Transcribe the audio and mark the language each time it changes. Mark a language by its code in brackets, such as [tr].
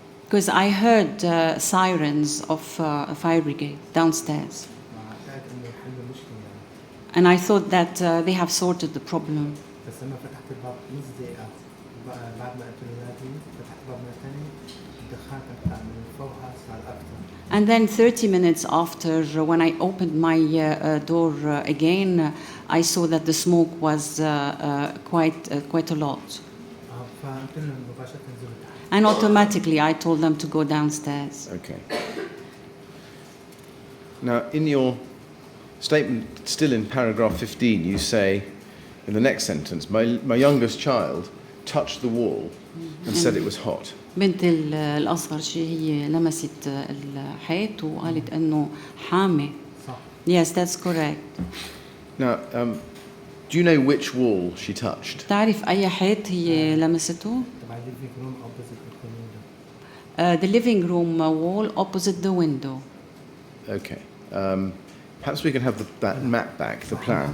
[en] Because I heard sirens of a fire brigade downstairs. [ar] وعتقد إنه يحلوا المشكلة يعني. [en] And I thought that they have sorted the problem. [ar] بس لما فتحت الباب نص دقيقة بعد ما قلت لولادي فتحت الباب مرة ثانية الدخان كان طالع من فوقها صار أكثر. [en] And then 30 minutes after, when I opened my door again, I saw that the smoke was quite a lot. [ar] فقلت لهم مباشرة نزلوا تحت. [en] And automatically I told them to go downstairs. Okay. Now, in your statement, still in paragraph 15, you say, in the next sentence, my youngest child touched the wall and said it was hot. [ar] بنت الأصغر شيء هي لمست الحيط وقالت إنه حامي. صح. [en] Yes, that's correct. Now, do you know which wall she touched? [ar] تعرف أي حيط هي لمسته؟ [en] تبع الليفينج room opposite the window. The living room wall opposite the window. Okay. Perhaps we can have that map back, the plan,